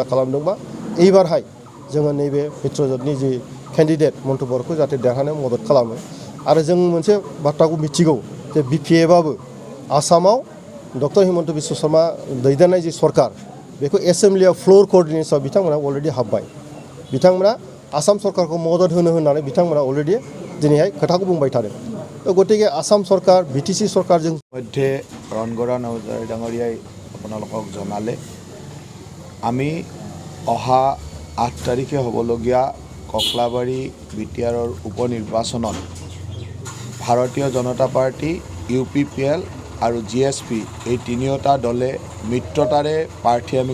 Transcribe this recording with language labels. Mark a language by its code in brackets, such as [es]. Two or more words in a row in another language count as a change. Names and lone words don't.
[brx] खालामदोंबा एबारहाय जोङो नैबे मित्रजोतनि जि केन्डिडेट मन्टु बर'खौ जाहाथे देरहानायाव मदद खालामो आरो जों मोनसे बाथ्राखौ मिथिगौ जे BPF-आबो आसामाव डक्टर हिमन्त बिश्व शर्मा दैदेननाय जि सरकार बेखौ एसेम्ब्लियाव [en] floor coordination [brx] बिथांमोना अलरेडि हाबबाय बिथांमोना आसाम सरकारखौ मदद होनो होननानै बिथांमोना अलरेडि दिनैहाय खोथाखौ बुंबाय थादों गतिके आसाम सरकार BTC सरकारजों [as] মধ্যে ৰণগড়া নজাৰী ডাঙৰীয়াই আপোনালোকক জনালে আমি অহা 8 তাৰিখে হ'বলগীয়া ককলাবাৰী বিটিআৰৰ উপনিৰ্বাচনত ভাৰতীয় জনতা পাৰ্টি UPPL আৰু GSP এই তিনিওটা দলে মিত্ৰতাৰে প্ৰাৰ্থী আমি